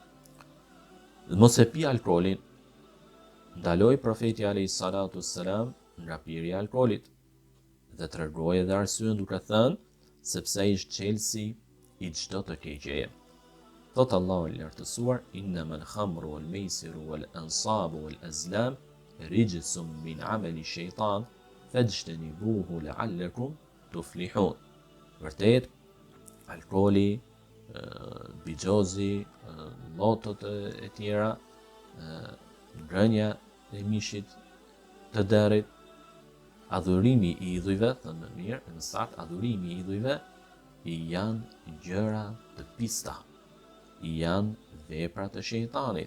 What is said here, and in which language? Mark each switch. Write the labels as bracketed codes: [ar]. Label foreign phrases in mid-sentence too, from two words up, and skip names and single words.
[sq] Dhe mos e pi alkoolin, ndaloi profeti [ar] عليه الصلاة السلام [sq] nga pirja e alkoolit dhe tregoi edhe arsyen duke thënë sepse ai është çelësi i çdo të keqeje. Thot Allahu i lartësuar, [ar] إنما الخمر والميسر والأنصاب والأزلام رجس من عمل الشيطان فاجتنبوه لعلكم تفلحون. [sq] Vërtet, alkooli, bixhozi, lotot e tjera, ngrënia e mishit të derit, adhurimi i idhujve, thënë më mirë, në sakt, adhurimi i idhujve i janë gjëra të pista, i janë vepra të shejtanit.